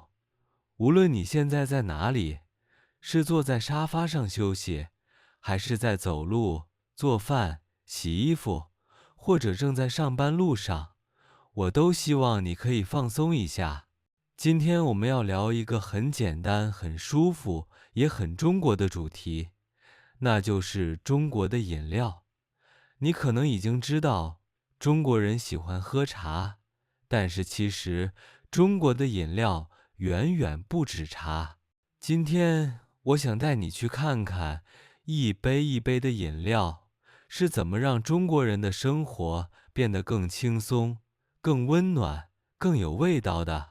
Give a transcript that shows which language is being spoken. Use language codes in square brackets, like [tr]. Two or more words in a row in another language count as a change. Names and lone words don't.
[zh] 無論你現在在哪裡，是坐在沙發上休息，還是在走路、做飯、洗衣服，或者正在上班路上，我都希望你可以放鬆一下。今天我們要聊一個很簡單、很舒服，也很中國的主題，那就是中國的飲料。你可能已經知道，中國人喜歡喝茶，但是其實中國的飲料遠遠不止茶。今天我想帶你去看看，一杯一杯的飲料是怎麼讓中國人的生活變得更輕鬆、更溫暖、更有味道的。